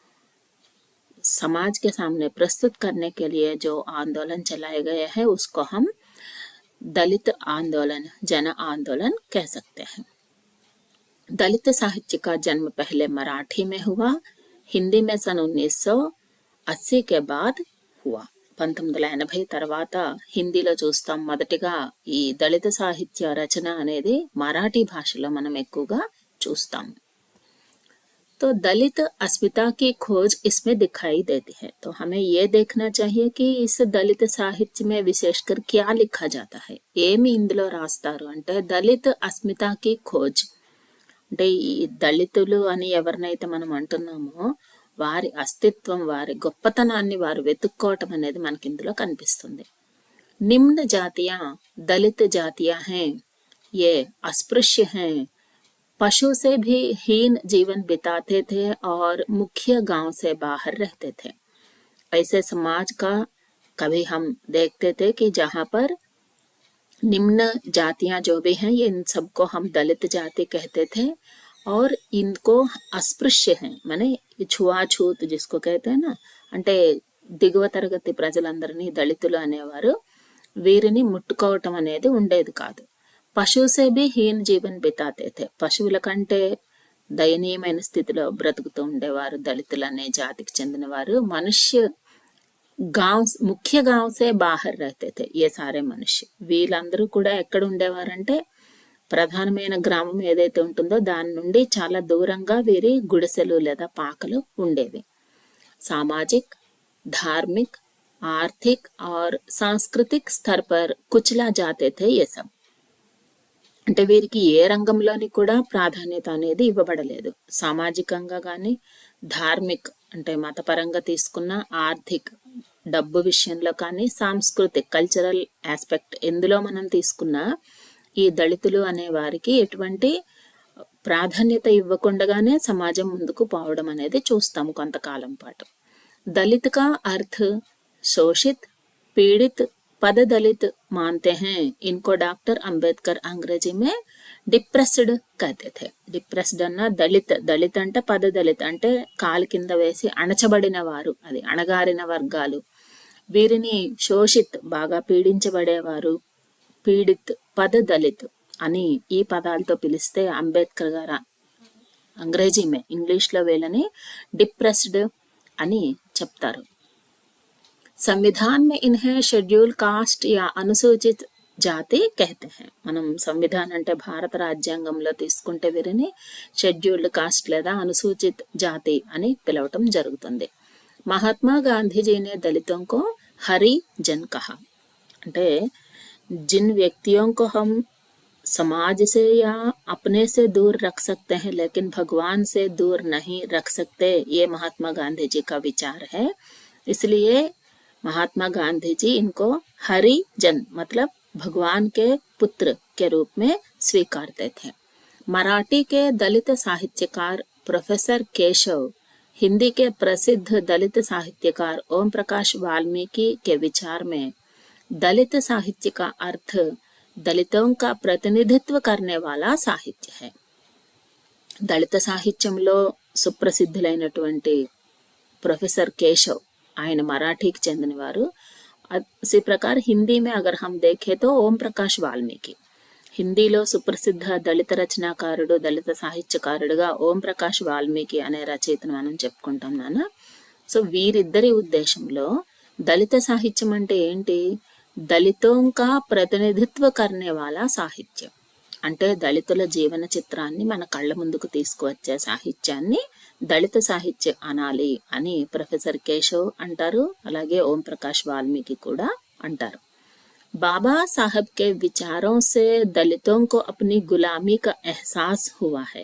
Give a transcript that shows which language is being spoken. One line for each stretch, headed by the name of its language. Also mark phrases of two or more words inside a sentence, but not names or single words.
Hindi: समाज के सामने प्रस्तुत करने के लिए जो आंदोलन चलाए गए हैं उसको हम दलित आंदोलन, जन आंदोलन कह सकते हैं. दलित साहित्य का जन्म पहले मराठी में हुआ. हिंदी में सन 1980 के बाद हुआ.
Telugu: 1980 తర్వాత హిందీలో చూస్తాం మొదటిగా ఈ దళిత సాహిత్య రచన అనేది మరాఠీ భాషలో మనం ఎక్కువగా చూస్తాం.
Hindi: तो दलित अस्मिता की खोज इसमें दिखाई देती है. तो हमें ये देखना चाहिए कि इस दलित साहित्य में विशेषकर क्या लिखा जाता है.
Telugu: ఏమి ఇందులో రాస్తారు అంటే
Hindi: दलित अस्मिता की खोज
Telugu: అంటే ఈ దళితులు అని ఎవరినైతే మనం అంటున్నామో వారి అస్తిత్వం, వారి గొప్పతనాన్ని వారు వెతుక్కోవటం అనేది మనకి ఇందులో కనిపిస్తుంది.
Hindi: निम्न जातीय दलित जातीय हैं, ये अस्पृश्य हैं, पशु से भी हीन जीवन बिताते थे और मुख्य गांव से बाहर रहते थे. ऐसे समाज का कभी हम देखते थे कि जहां पर निम्न जातियां जो भी हैं, ये इन सबको हम दलित जाति कहते थे और इनको अस्पृश्य हैं, माने छुआछूत जिसको कहते हैं ना,
Telugu: అంటే దిగువ తరగతి ప్రజలందరినీ దళితులు అనేవారు. వీరిని ముట్టుకోవటం అనేది ఉండేది కాదు.
Hindi: पशु से भी हीन जीवन बिताते थे,
Telugu: పశువుల కంటే దయనీయమైన స్థితిలో బ్రతుకుతూ ఉండేవారు దళితులు అనే జాతికి చెందినవారు.
Hindi: मनुष्य गांव, मुख्य गांव से बाहर रहते थे ये सारे मनुष्य.
Telugu: వీళ్ళందరూ కూడా ఎక్కడ ఉండేవారంటే ప్రధానమైన గ్రామం ఏదైతే ఉంటుందో దాని నుండి చాలా దూరంగా వీరి గుడిసెలు లేదా పాకలు ఉండేవి.
Hindi: सामाजिक, धार्मिक, आर्थिक और सांस्कृतिक स्तर पर कुचला जाते थे ये सब.
Telugu: అంటే వీరికి ఏ రంగంలోని కూడా ప్రాధాన్యత అనేది ఇవ్వబడలేదు. సామాజికంగా కానీ, ధార్మిక్ అంటే మతపరంగా తీసుకున్న, ఆర్థిక్ డబ్బు విషయంలో కానీ, సాంస్కృతిక్
English: cultural aspect
Telugu: ఎందులో మనం తీసుకున్నా ఈ దళితులు అనే వారికి ఎటువంటి ప్రాధాన్యత ఇవ్వకుండానే సమాజం ముందుకు పోవడం అనేది చూస్తాము కొంతకాలం పాటు.
Hindi: दलित का अर्थ शोषित, पीड़ित, पद दलित मानते हैं. इनको डॉक्टर अंबेडकर अंग्रेजी में डिप्रेस्ड कहते थे.
Telugu: डिप्रेस्ड అన్న దళిత్, దళిత్ అంటే పద దళిత్ అంటే కాలు కింద వేసి అణచబడిన వారు, అది అణగారిన వర్గాలు. వీరిని శోషిత్ బాగా పీడించబడేవారు, పీడిత్, పద దళిత్ అని ఈ పదాలతో పిలిస్తే అంబేద్కర్ గారు
Hindi: अंग्रेज़ी में,
Telugu: ఇంగ్లీష్లో వీళ్ళని డిప్రెస్డ్ అని చెప్తారు.
Hindi: संविधान में इन्हें
English: schedule caste
Hindi: या अनुसूचित జాతి कहते हैं.
Telugu: మనం సంవిధానం అంటే భారత రాజ్యాంగంలో తీసుకుంటే వీరిని
English: scheduled caste
Telugu: లేదా అనుసూచిత జాతి అని పిలవటం జరుగుతుంది.
Hindi: మహాత్మా గాంధీజీ ने दलितों को हरिजन कहा. అంటే जिन व्यक्तियों को हम समाज से या अपने से दूर रख सकते हैं लेकिन भगवान से दूर नहीं रख सकते, ये महात्मा गांधी जी का विचार है. इसलिए महात्मा गांधी जी इनको हरिजन मतलब भगवान के पुत्र के रूप में स्वीकारते थे। मराठी के दलित साहित्यकार प्रोफेसर केशव, हिंदी के प्रसिद्ध दलित साहित्यकार ओम प्रकाश वाल्मीकि के विचार में दलित साहित्य का अर्थ दलितों का प्रतिनिधित्व करने वाला साहित्य है।
Telugu: దళిత సాహిత్యంలో సుప్రసిద్ధులైనటువంటి प्रोफेसर केशव, ఆయన మరాఠీకి చెందినవారు।
Hindi: इसी प्रकार हिंदी में अगर हम देखें तो ओम प्रकाश वाल्मीकि,
Telugu: హిందీలో సుప్రసిద్ధ దళిత రచనాకారుడు, దళిత సాహిత్యకారుడుగా ఓం ప్రకాష్ వాల్మీకి అనే రచయితను మనం చెప్పుకుంటాం నాన్న। సో వీరిద్దరి ఉద్దేశంలో దళిత సాహిత్యం అంటే ఏంటి? దళితోं
Hindi: का प्रतिनिधित्व करने वाला
Telugu: సాహిత్యం అంటే దళితుల జీవన చిత్రాన్ని మన కళ్ళ ముందుకు తీసుకువచ్చే సాహిత్యాన్ని దళిత సాహిత్యం అనాలి అని ప్రొఫెసర్ కేశవ్ అంటారు, అలాగే ఓం ప్రకాష్ వాల్మీకి కూడా అంటారు।
Hindi: बाबा साहब के विचारों से दलितों को अपनी गुलामी का एहसास हुआ है।